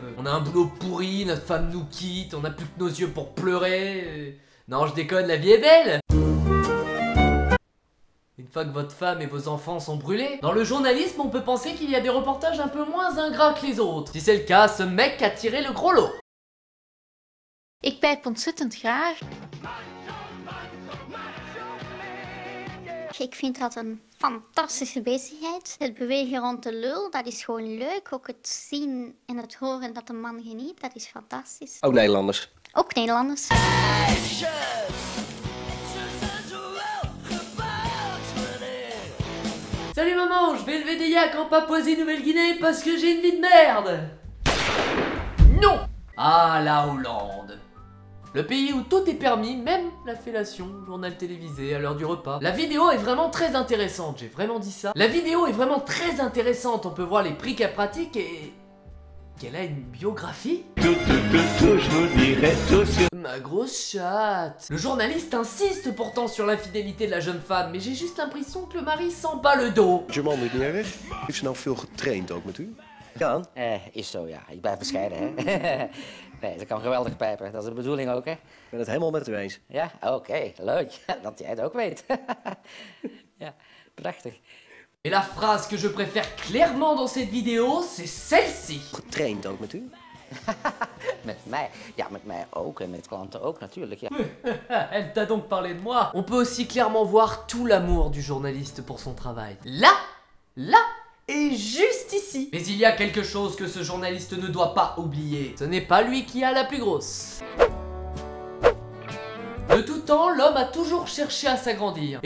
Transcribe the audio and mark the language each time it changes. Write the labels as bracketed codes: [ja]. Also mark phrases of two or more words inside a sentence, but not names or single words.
[fr] On a un boulot pourri, notre femme nous quitte, on a plus que nos yeux pour pleurer. Non, je déconne, la vie est belle. Une fois que votre femme et vos enfants sont brûlés, dans le journalisme, on peut penser qu'il y a des reportages un peu moins ingrats que les autres. Si c'est le cas, ce mec a tiré le gros lot. [nl] Ik pijp ontzettend graag. Ik vind dat een fantastische bezigheid. Het bewegen rond de lul, dat is gewoon leuk. Ook het zien en het horen dat de man geniet, dat is fantastisch. Ook Nederlanders. Ook Nederlanders. [fr] Salut maman, je vais élever des yaks en Papouasie-Nouvelle-Guinée parce que j'ai une vie de merde. Non. Ah, la Hollande. Le pays où tout est permis, même la fellation, journal télévisé, à l'heure du repas. La vidéo est vraiment très intéressante, j'ai vraiment dit ça. La vidéo est vraiment très intéressante, on peut voir les prix qu'elle pratique et... qu'elle a une biographie. Ma grosse chatte. Le journaliste insiste pourtant sur l'infidélité de la jeune femme, mais j'ai juste l'impression que le mari sent pas le dos. [nl] Is uw man niet erg? Heeft ze nou veel getraind ook met u? Ja. Is zo, ja. Ik blijf bescheiden, hè. Nee, dat kan geweldig pijpen. Dat is de bedoeling ook, hè. Ik ben het helemaal met u eens. Ja, oké, leuk. Dat jij het ook weet. Ja, prachtig. [fr] Et la phrase que je préfère clairement dans cette vidéo, c'est celle-ci. [nl] Getraind ook met u? Met mij? Ja, met mij ook. En met klanten ook, natuurlijk, ja. [fr] Elle t'a donc parlé de moi. On peut aussi clairement voir tout l'amour du journaliste pour son travail. Là, et juste ici. Mais il y a quelque chose que ce journaliste ne doit pas oublier. Ce n'est pas lui qui a la plus grosse. De tout temps, l'homme a toujours cherché à s'agrandir.